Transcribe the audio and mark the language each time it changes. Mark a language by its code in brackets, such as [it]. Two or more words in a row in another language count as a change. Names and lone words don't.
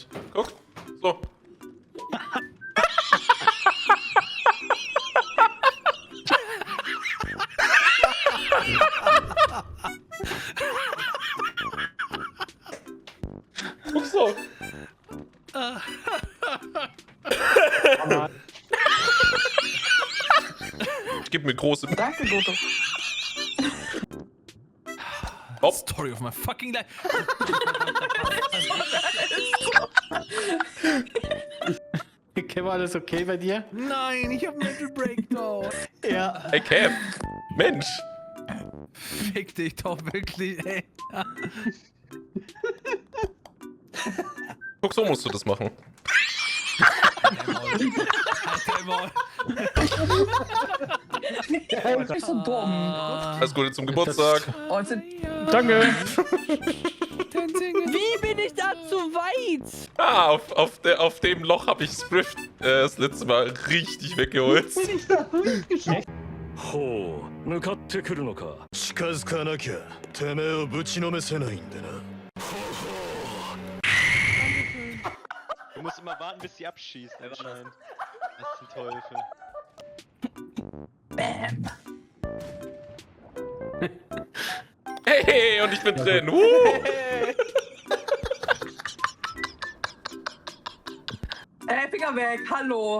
[de] Guck, so. Guck so. Gib mir große... Danke, Goto. Hopp. [en] Story of my fucking life. [de] Kev, alles okay bei dir? Nein, ich hab [en] Mental Breakdown. [de] Ja. Hey, Kev. Mensch. Fick dich doch wirklich, ey. Guck, so musst du das machen. Halt Maul. Du bist so dumm. Alles Gute zum Geburtstag. Und sind Danke. Wie bin ich da zu weit? Ah, auf dem Loch habe ich Swift das letzte Mal richtig weggeholt. ich da durchgeschossen. [ja] ほう向かってくるのか近づかなきゃてめえをぶちのめせないんでな [de] Du musst immer warten, bis sie abschießt, anscheinend. Das ist ein Teufel. Hey, und ich bin drin. Finger weg, hallo.